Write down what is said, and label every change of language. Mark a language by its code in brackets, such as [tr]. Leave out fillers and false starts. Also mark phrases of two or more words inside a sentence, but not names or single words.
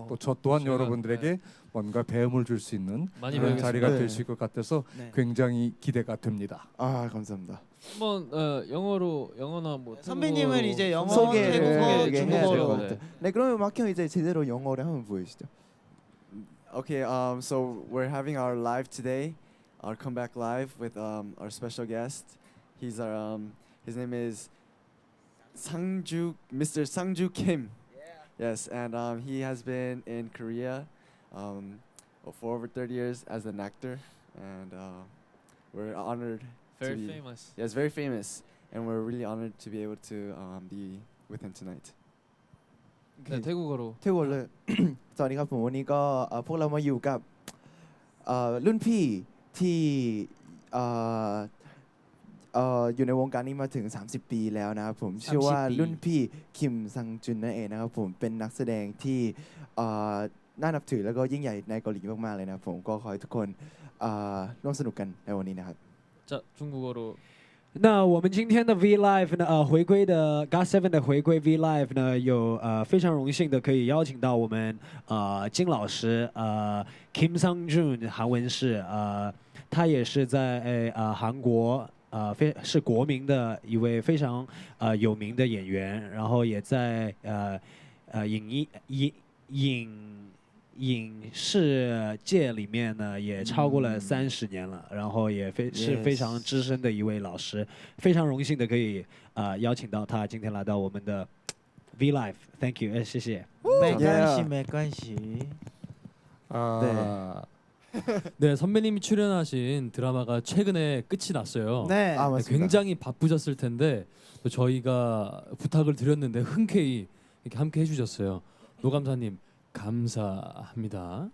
[ko] 또 저 또한 제가, 여러분들에게 뭔가 배움을 줄 수 있는 많이 그런 배우겠습니다. 자리가 네. 될 수 있을 것 같아서 네. 굉장히 기대가 됩니다. 아, 감사합니다. 한번 영어나 뭐 선배님은 이제 영어, 소개를 태국어, 해야 될 중국어로. 것 같아요. 네, 그러면 마크 형 이제 제대로 영어를 한번 보여주시죠. [en] Okay, so we're having our live today, our comeback live with our special guest. He's our his name is Mr. Sangju Kim. Yes, and he has been in Korea for over 30 years as an actor, and we're honored. very to be- famous. Yes, very famous, and we're really honored to be able to be with him tonight. [ko] 네, 태국어로. [th] เที่ยวเลย สวัสดีครับผมวันนี้ก็พวกเรามาอยู่กับรุ่นพี่ที่อยู่ในวงการนี้มาถึง 30 ปีแล้วนะครับผมชื่อว่า 30 ปี รุ่นพี่คิมซังจุนนั่นเองนะครับผมเป็นนักแสดงที่น่านับถือแล้วก็ยิ่งใหญ่ในเกาหลีมากๆเลยนะครับผมก็ขอให้ทุกคนร่วมสนุกกันในวันนี้นะครับ [ko] 자 중국어로 [zh] 那我们今天的 V Live 呢，回归的 GOT7 的回归 V Live 呢，有非常荣幸的可以邀请到我们金老师Kim Sang Jun 韩文是他也是在韩国是国民的一位非常有名的演员，然后也在影视界里面呢，也超过了30年了，然后也是非常资深的一位老师，非常荣幸的可以邀请到他今天来到我们的 V Live， [en] Thank you， [zh] 谢谢。没关系，没关系。 [ko] 네, 선배님이 출연하신 드라마가 최근에 끝이 났어요. 네. 아, 맞습니다. 굉장히 바쁘셨을 텐데 또 저희가 부탁을 드렸는데 흔쾌히 이렇게 함께 해주셨어요. 노감사님 감사합니다.